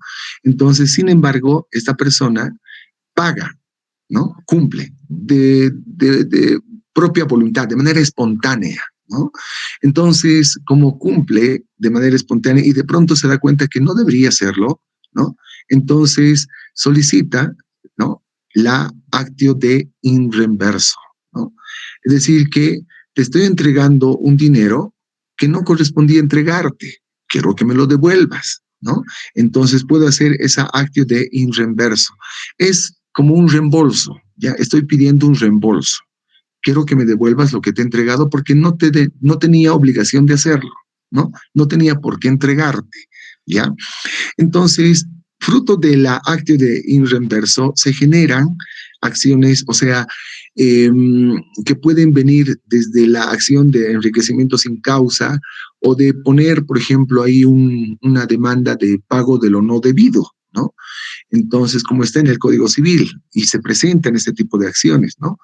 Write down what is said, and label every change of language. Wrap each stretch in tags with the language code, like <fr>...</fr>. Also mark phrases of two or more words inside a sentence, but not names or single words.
<es>Entonces, sin embargo, esta persona paga, ¿no? Cumple de propia voluntad, de manera espontánea, ¿no? Entonces, como cumple de manera espontánea y de pronto se da cuenta que no debería hacerlo, ¿no? Entonces solicita, ¿no? La</es> <la>actio de in reverso,</la> <es>¿no? Es decir, que te estoy entregando un dinero que no correspondía entregarte, quiero que me lo devuelvas, ¿no? Entonces puedo hacer esa</es> <la>actio de in reverso.</la> <es>Es como un reembolso, ya estoy pidiendo un reembolso. Quiero que me devuelvas lo que te he entregado porque no tenía obligación de hacerlo, ¿no? No tenía por qué entregarte, ¿ya? Entonces, fruto de la</es> <la>actio de in reverso,</la> <es>se generan acciones, o sea, eh, que pueden venir desde la acción de enriquecimiento sin causa o de poner, por ejemplo, ahí una demanda de pago de lo no debido, ¿no? Entonces, como está en el Código Civil y se presentan este tipo de acciones, ¿no?</es>